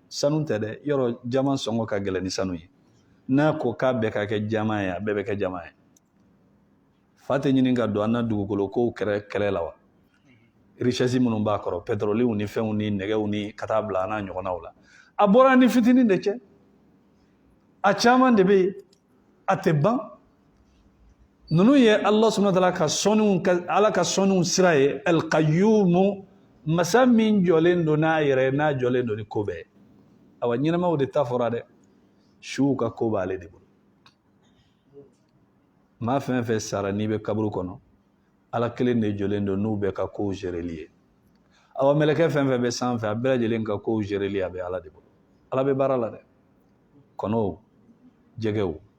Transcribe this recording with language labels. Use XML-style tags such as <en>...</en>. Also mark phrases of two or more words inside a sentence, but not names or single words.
<bm>sanu tɛ dɛ yɔrɔ jama sɔngɔ ka gɛlɛn ni sanu ye n'a ko k'a bɛɛ ka kɛ jama ye a bɛɛ bɛ kɛ jama ye fa tɛ ɲini ka don an na dugukolo kow kɛlɛ la wa richesse minnu b'a kɔrɔ pétroliw ni fɛnw ni nɛgɛw ni ka taa bila an n'a ɲɔgɔnnaw la a bɔra ni fitinin de cɛ a caman de bɛ yen a tɛ ban ninnu ye</bm> <ar>الله سبحانه وتعالى</ar> <bm>ka sɔnniw ala ka sɔnniw sira ye Al-Qayyum masa min jɔlen don n'a yɛrɛ n'a jɔlen don ni ko bɛɛ awa ɲɛnamaw de ta fɔra dɛ suw ka ko b'ale de bolo maa fɛn fɛn sara n'i bɛ kaburu kɔnɔ ala kelen de jɔlen don n'u bɛɛ ka kow géreli ye awa mɛlɛkɛ fɛn fɛn bɛ sanfɛ a bɛɛ lajɛlen ka kow géreli a bɛ ala de bolo ala bɛ baara la dɛ kɔnɔw jɛgɛw</bm>